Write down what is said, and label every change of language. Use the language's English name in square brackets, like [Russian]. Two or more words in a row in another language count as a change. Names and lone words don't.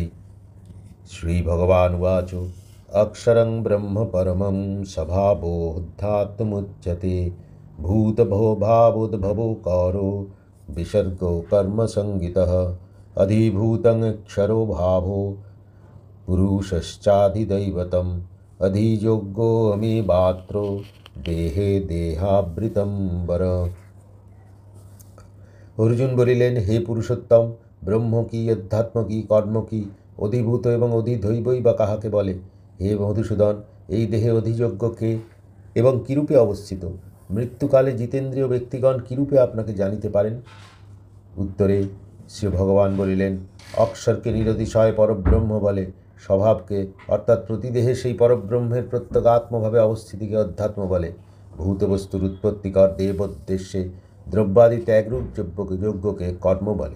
[Sanskrit] श्रीभगवानुवाच अक्षरं ब्रह्म परमं स्वभावोऽध्यात्ममुच्यते भूतभवभावोद्भवो कारो विसर्गो कर्मसंज्ञितः अधिभूतं क्षरो भावो पुरुषश्चाधिदैवतम् अधियोगो अमीमात्रो देहे देहावृतं वर। [Bangla] अर्जुन বলিলেন, হে পুরুষোত্তম, ব্রহ্ম কি, অধ্যাত্ম কি, কর্ম কি, অধিভূত এবং অধিদৈবই বা কাহাকে বলে? হে মধুসূদন, এই দেহে অধিযোগ্য কে এবং কিরূপে অবস্থিত? মৃত্যুকালে জিতেন্দ্রীয় ব্যক্তিগণ কিরূপে আপনাকে জানিতে পারেন? উত্তরে শ্রী ভগবান বলিলেন, অক্ষরকে নিরতিশয় পরব্রহ্ম বলে, স্বভাবকে অর্থাৎ প্রতিদেহে সেই পরব্রহ্মের প্রত্যগাত্মভাবে অবস্থিতিকে অধ্যাত্ম বলে, ভূতবস্তুর উৎপত্তিকর দেবোদ্দেশ্যে দ্রব্যাদি ত্যাগরূপ যজ্ঞকে কর্ম বলে।